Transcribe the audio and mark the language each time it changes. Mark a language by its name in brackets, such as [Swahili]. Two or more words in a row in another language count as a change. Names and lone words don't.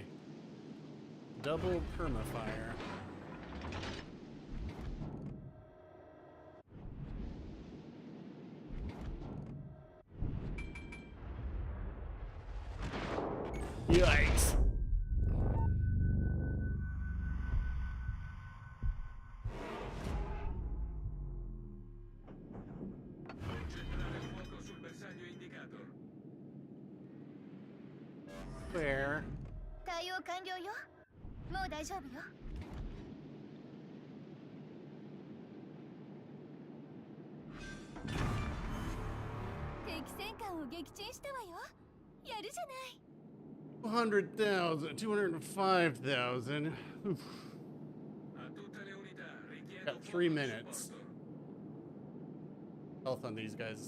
[English] Double perma fire. Yikes. [Italian] Concentrare il fuoco sul bersaglio indicato. [English] Where? [Japanese] 対応完了よ。もう大丈夫よ。敵戦艦を撃沈したわよ。やるじゃない。 [English] 100,000, 205,000. [Italian] A tutte le unità, [English] Got 3 minutes. Health on these guys.